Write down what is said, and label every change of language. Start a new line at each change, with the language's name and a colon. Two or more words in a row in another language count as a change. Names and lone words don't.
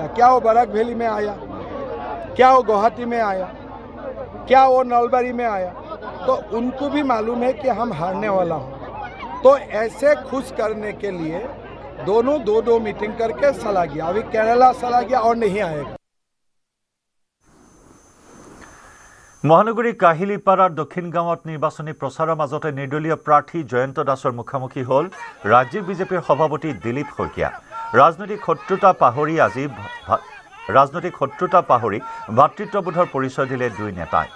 Hindi: क्या वो बराक वैली में आया? क्या वो गुवाहाटी में आया? क्या वो नलबारी में आया? तो उनको भी मालूम है कि हम हारने वाला हूँ। तो ऐसे खुश करने के लिए दोनों 2 मीटिंग करके चला गया। अभी केरला चला गया और नहीं आएगा।
Assamese: মহানগৰী কাহিলীপাৰাৰ দক্ষিণ গাঁৱত নিৰ্বাচনী প্ৰচাৰৰ মাজতে নিৰ্দলীয় প্ৰাৰ্থী জয়ন্ত দাসৰ মুখামুখি হ'ল ৰাজ্যিক বিজেপিৰ সভাপতি দিলীপ শইকীয়া। ৰাজনৈতিক শত্ৰুতা পাহৰি আজি ৰাজনৈতিক শত্ৰুতা পাহৰি ভাতৃত্ববোধৰ পৰিচয় দিলে দুই নেতাই।